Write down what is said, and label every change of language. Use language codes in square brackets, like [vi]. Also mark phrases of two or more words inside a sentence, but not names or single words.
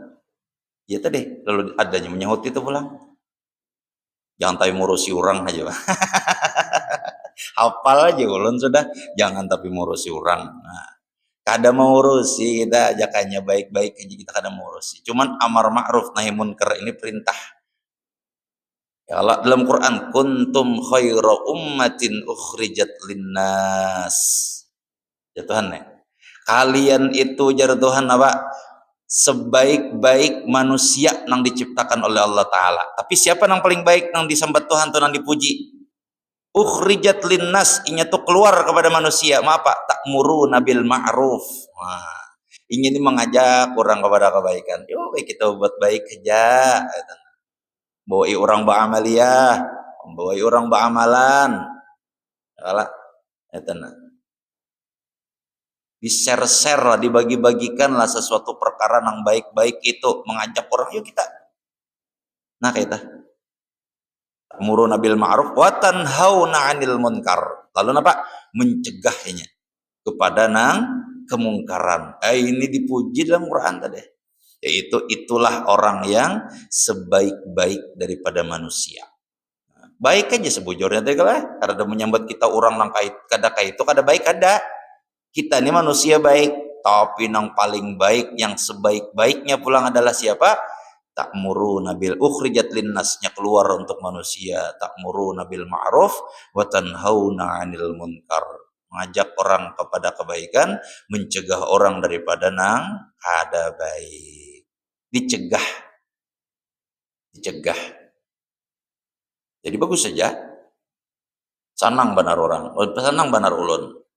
[bjn] Ya tadi lalu adanya menyahut itu pulang. Jangan tapi ngurusi orang aja. Hafal aja ulun sudah. Jangan tapi ngurusi orang. Nah, kada mau urusi kita ajakannya baik-baik aja kita kada mau urusi. [id] Cuman [ar] amar ma'ruf nahi munkar [id] ini perintah. [ar] Ya Allah, [id] dalam Quran [ar] kuntum khaira ummatin ukhrijat linnas. [id] Ya Tuhan ya. [bjn] Kalian itu jar Tuhan apa? Sebaik-baik manusia yang diciptakan oleh Allah Ta'ala. Tapi siapa yang paling baik yang disambat Tuhan atau yang dipuji? [ar] Ukhrijat linnas, [bjn] inya tuh keluar kepada manusia. [id] Apa? [ar] Ta'muru nabil ma'ruf. [id] Nah, ingin mengajak orang kepada kebaikan. [bjn] Yo, baik kita buat baik aja. Bawai orang beramaliyah, bawai orang beramalan. Kalah, itu nah. [id] Di-share-share lah, dibagi-bagikan lah sesuatu perkara yang baik-baik itu, mengajak orang, yuk kita. Nah kita [ar] ta'muruna bil ma'ruf wa tanhauna 'anil munkar. [id] Lalu apa? [bjn] Mencegahnya kepada nang kemungkaran. [id] Ini dipuji dalam Quran tadi. Yaitu itulah orang yang sebaik-baik daripada manusia. [bjn] Baik aja sebujurnya teh lah. Karena menyambut kita orang nang kada itu kada baik ada. Kita ini manusia baik, tapi yang paling baik, yang sebaik-baiknya pulang adalah siapa? [ar] Ta'muruna bil ukhrijat linnasnya [id] keluar untuk manusia, [ar] ta'muruna bil ma'ruf wa tanhauna 'anil munkar. [bjn] Mengajak orang kepada kebaikan, mencegah orang daripada nang kada baik. [id] Dicegah. Dicegah. Jadi bagus saja. [bjn] Sanang benar orang, sanang benar ulun.